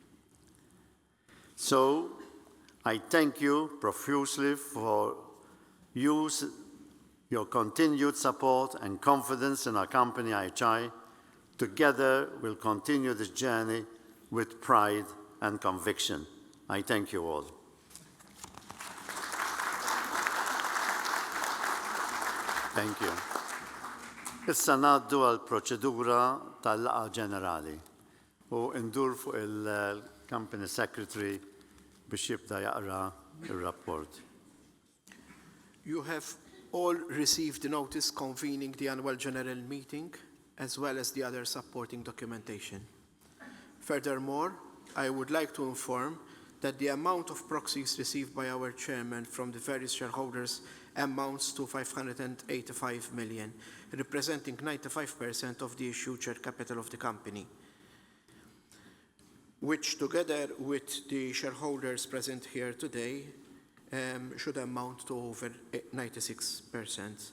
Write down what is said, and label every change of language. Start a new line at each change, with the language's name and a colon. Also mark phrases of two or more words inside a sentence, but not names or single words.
English: So, I thank you profusely for your continued support and confidence in our company, IHI. Together, we'll continue this journey with pride and conviction. I thank you all. Thank you.
Maltese: Issa ngħaddu għal proċedura tal-laqgħa ġenerali u ndur fuq il-
English: Company Secretary
Maltese: biex jibda jaqra ir-rapport.
English: You have all received the notice convening the annual general meeting, as well as the other supporting documentation. Furthermore, I would like to inform that the amount of proxies received by our chairman from the various shareholders amounts to 585 million, representing 95% of the issued share capital of the company, which together with the shareholders present here today should amount to over 96%.